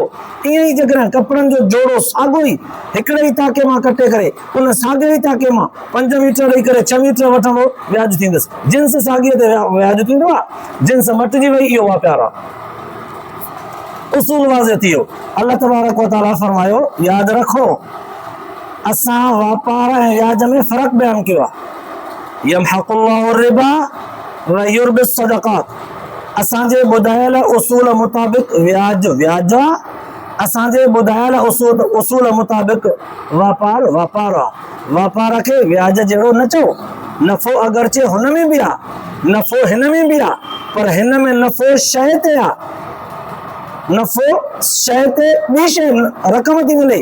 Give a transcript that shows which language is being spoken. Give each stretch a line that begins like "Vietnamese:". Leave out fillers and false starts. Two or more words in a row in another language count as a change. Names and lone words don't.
Sindhi: ईअं ई जेकॾहिं कपिड़नि जो जोड़ो साॻियो ई हिकिड़े ई ताके मां कटे करे उन साॻिए ई ताके मां 5 मीटर ॾेई करे 6 मीटर वठंदो, व्याज थींदसि। जिन्स साॻिए ते व्याज थींदो आहे, जिन्स मटिजी वई इहो वापारु आहे। उसूल वाज़े थी वियो।
Arabic: الله تبارك و تعالى
Sindhi: फरमायो, यादि रखो असां वापार ऐं व्याज में फ़र्क़ु बयानु कयो आहे।
Arabic: يمحق الله الربا و يربي الصدقات.
Sindhi: असांजे ॿुधायल उसूल मुताबिक़ व्याज आहे, असांजे ॿुधायल उसूल मुताबिक़ वापार आहे। वापार खे व्याज जहिड़ो न चओ। नफ़ो अगरचे हुन में बि आहे, नफ़ो हिन में बि आहे, पर हिन में नफ़ो शइ ते आहे, नफ़ो शइ ते ॿी शइ रक़म थी मिले।